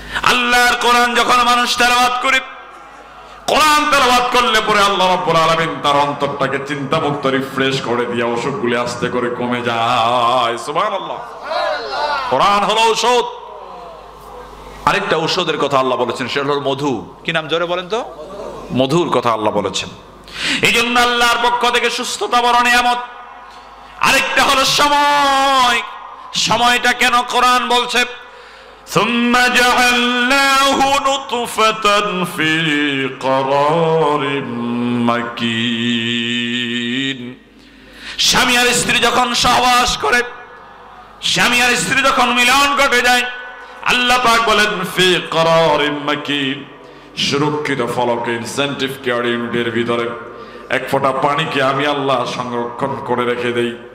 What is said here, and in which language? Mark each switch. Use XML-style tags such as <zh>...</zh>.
<bn>আল্লাহর কোরআন যখন মানুষ তেলাওয়াত করে, কোরআন তেলাওয়াত করলে পরে আল্লাহ রাব্বুল আলামিন তার অন্তরটাকে চিন্তামুক্ত রিফ্রেশ করে দিয়ে অসুখগুলি আস্তে করে কমে যায়। সুবহানাল্লাহ। কোরআন হলো ঔষধ। আরেকটা ঔষধের কথা আল্লাহ বলেছেন, সেটা হলো মধু। কি নাম জোরে বলেন তো? মধুর কথা আল্লাহ বলেছেন। এই জন্য আল্লাহর পক্ষ থেকে সুস্থতা বড় নিয়ামত। আরেকটা হলো সময়। সময়টা কেন কোরআন বলছে</bn> <ar>ثم جعلناه نطفة في قرار مكين।</ar> <bn>স্বামী আর স্ত্রী যখন সহবাস করে, স্বামী আর স্ত্রী যখন মিলন ঘটে যায়, আল্লাহ পাক বলেন ফি করারিম মাকিন, সুরক্ষিত ফলকে ইনসেন্টিভ কেয়ার ইউনিটের ভিতরে এক ফোঁটা পানিকে আমি আল্লাহ সংরক্ষণ করে রেখে দেই।</bn>